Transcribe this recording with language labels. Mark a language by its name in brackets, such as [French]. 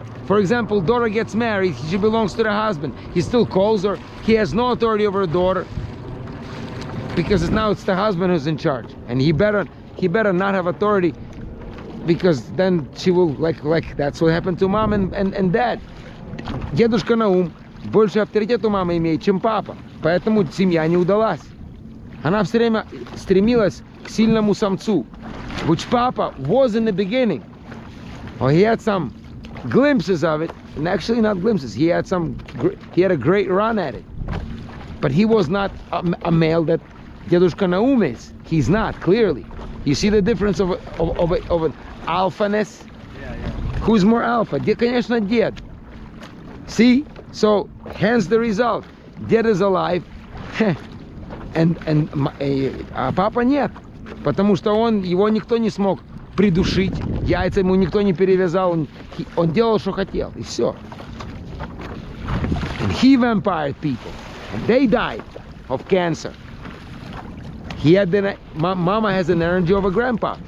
[English] For example, daughter gets married, she belongs to the husband. He still calls her. He has no authority over her daughter, because now it's the husband who's in charge, and he better not have authority, because then she will like that's what happened to mom and dad. [Russian] Дедушка Наум больше авторитет у мамы имеет, чем папа, поэтому семья не удалась. Она все время стремилась к сильному самцу, [English] which Papa was in the beginning. Oh, he had some glimpses of it, and actually not glimpses. He had a great run at it. But he was not a male that Dedushka Naum is. He's not, clearly. You see the difference of an alphaness? Yeah, yeah. Who's more alpha? [Russian] Конечно, [English] ded. See? So, hence the result. Ded is alive, and [Russian] папа нет. Потому что его никто не смог придушить, яйца ему никто не перевязал, он делал, что хотел, и все. [English] And he vampired people, and they died of cancer. He had mama has an energy of a grandpa.